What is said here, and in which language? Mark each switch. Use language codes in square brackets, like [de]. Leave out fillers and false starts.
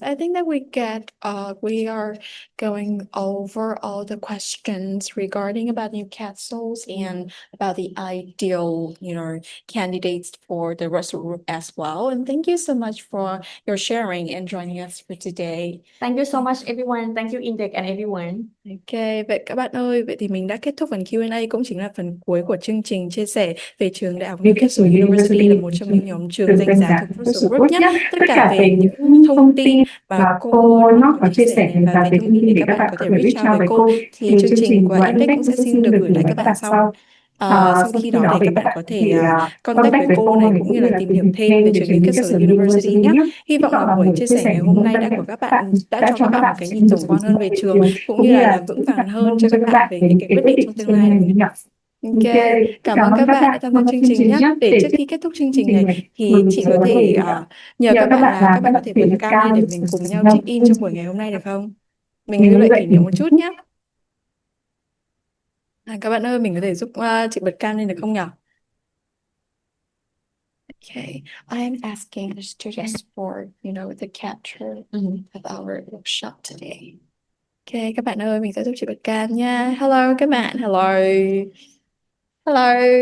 [en] I think that we are going over all the questions regarding about Newcastle's and about the ideal, candidates for the Russell group as well. And thank you so much for your sharing and joining us for today. Thank you so much, everyone. Thank you, Index and everyone. [vi] Ok, vậy các bạn ơi, vậy thì mình đã kết thúc phần Q&A cũng chính là phần cuối của chương trình chia sẻ về trường Đại học Newcastle University là một trong những nhóm trường danh giá thuộc Russell Group nhé. Tất cả về những thông tin mà cô nó có chia sẻ và về thông tin để các bạn có thể reach out với cô thì chương trình của Index cũng sẽ xin được gửi lại các bạn sau. Sau khi đó thì các bạn có thể contact với cô này cũng như là tìm hiểu thêm về trường Newcastle University nhé. Hy vọng là buổi chia sẻ ngày hôm nay đã cho các bạn một cái nhìn tổng quan hơn về trường cũng như là làm vững vàng hơn cho các bạn về những cái quyết định trong tương lai của mình. Ok, cảm ơn các bạn đã tham gia chương trình nhé. Để trước khi kết thúc chương trình này thì chị có thể nhờ các bạn là các bạn có thể bật cam lên để mình cùng nhau check in trong buổi ngày hôm nay được không? Mình lưu lại kỷ niệm một chút nhé. Các bạn ơi, mình có thể giúp chị bật cam lên được không nhỉ? [en] Okay, I am asking the students for, the capture of our workshop today. [vi] Okay, các bạn ơi, mình sẽ giúp chị bật cam nha. Hello các bạn, hello. Hello.